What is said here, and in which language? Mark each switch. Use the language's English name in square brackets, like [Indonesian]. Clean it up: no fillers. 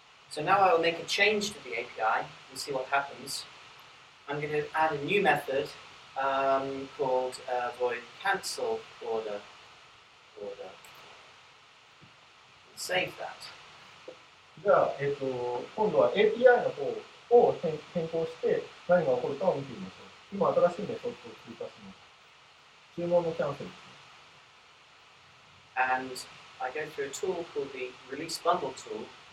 [English] So now I will make a change to the API and see what happens. I'm going to add a new method called void cancel order. Save that. [Japanese] じゃあ、今度は API の方を変更して何が起こるかを見てみましょう。今、新しいメソッドを追加します。注文のキャンセルですね。 [English] And I go through a tool called the release bundle tool.